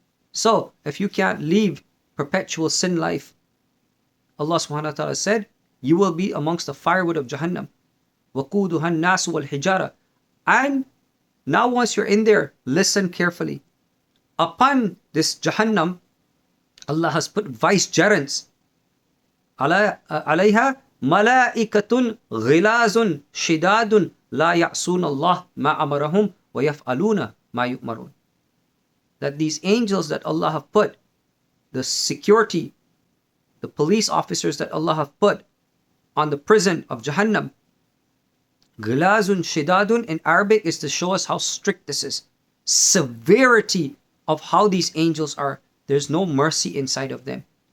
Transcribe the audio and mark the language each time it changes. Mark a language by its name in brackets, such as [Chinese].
[English] So, if you can't leave perpetual sin life, Allah subhanahu wa ta'ala said, you will be amongst the firewood of Jahannam. [Arabic] وَقُودُهَا النَّاسُ وَالْحِجَارَةُ. [English] And Now once you're in there, listen carefully. Upon this Jahannam, Allah has put vicegerents. [Arabic] عليها ملائكة غلاظ شداد لا يعصون الله ما أمرهم ويفعلون ما يؤمرون. [English] That these angels that Allah have put, the security, the police officers that Allah have put on the prison of Jahannam, [Arabic] غلاظ شداد [English] in Arabic is to show us how strict this is. Severity of how these angels are. There's no mercy inside of them.